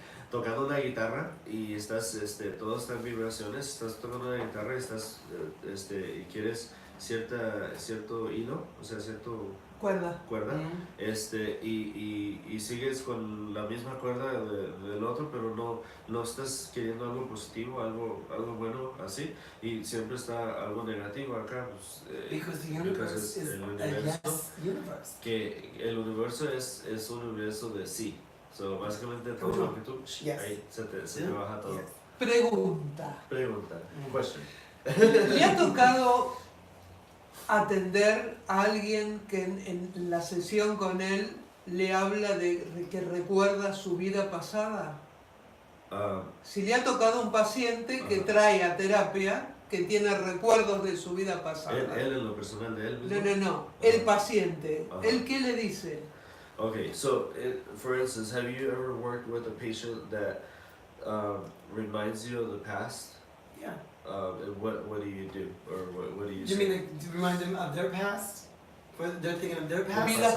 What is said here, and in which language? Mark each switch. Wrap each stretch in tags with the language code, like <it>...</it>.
<es>tocando una guitarra y estás, todo está en vibraciones, estás tocando una guitarra y estás, y quieres cierto hilo, o sea, cierto cuerda, y sigues con la misma cuerda del otro, pero no estás queriendo algo positivo, algo bueno así, y siempre está algo negativo acá, pues,</es> <en>because the universe is a yes universe.</en> <es>Que el universo es un universo de sí. So, básicamente todo lo que tú, ahí se te baja todo. Pregunta.</es> <en>Question.</en> <es>¿Le ha tocado atender a alguien que en la sesión con él le habla de que recuerda su vida pasada? Si le ha tocado un paciente que trae a terapia que tiene recuerdos de su vida pasada. ¿Él en lo personal de él mismo? No. El paciente. ¿Él qué le dice?</es> <en>Okay, so for instance, have you ever worked with a patient that reminds you of the past? Yeah. And what do you do, or what do you? You mean to remind them of their past? They're thinking of their past.</en>